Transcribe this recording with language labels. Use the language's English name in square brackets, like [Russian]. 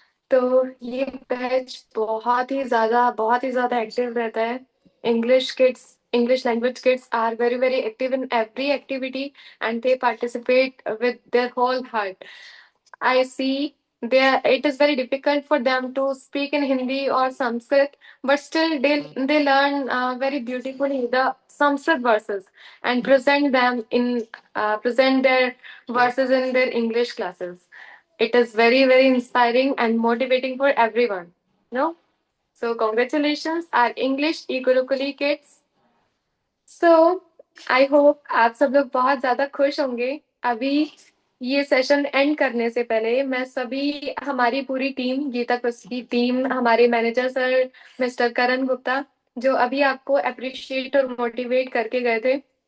[Hindi] तो ये बैच बहुत ही ज्यादा एक्टिव रहता है. [English] English language kids are very very active in every activity and they participate with their whole heart. I see it is very difficult for them to speak in Hindi or Sanskrit, but still they learn very beautifully the Sanskrit verses and present their verses in their English classes. It is very very inspiring and motivating for everyone. No? So congratulations our English e-Gurukuli kids. So I hope [Hindi] आप सब लोग बहुत ज्यादा खुश होंगे. अभी ये session and करने से पहले मैं सभी हमारी पूरी टीम गीता क्विज की टीम, हमारे मैनेजर सर मिस्टर करण गुप्ता जो अभी आपको अप्रिशिएट और मोटिवेट करके गए थे,